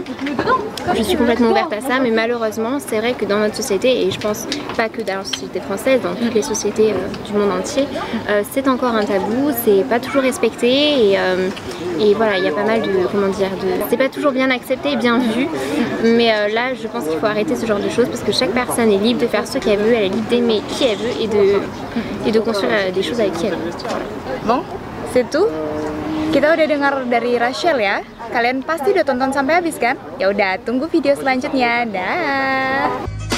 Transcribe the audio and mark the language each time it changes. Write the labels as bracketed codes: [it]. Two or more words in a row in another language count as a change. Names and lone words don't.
[fr] Je suis complètement ouverte à ça, mais malheureusement c'est vrai que dans notre société, et je pense pas que dans la société française, dans toutes les sociétés du monde entier, c'est encore un tabou, c'est pas toujours respecté et voilà, il y a pas mal de, c'est pas toujours bien accepté et bien vu, mais là je pense qu'il faut arrêter ce genre de choses parce que chaque personne est libre de faire ce qu'elle veut, elle est libre d'aimer qui elle veut et de construire des choses avec qui elle veut. Voilà. Bon, c'est tout. [id] Kita udah dengar dari Rachel ya. Kalian pasti udah tonton sampai habis kan? Ya udah, tunggu video selanjutnya. Dah.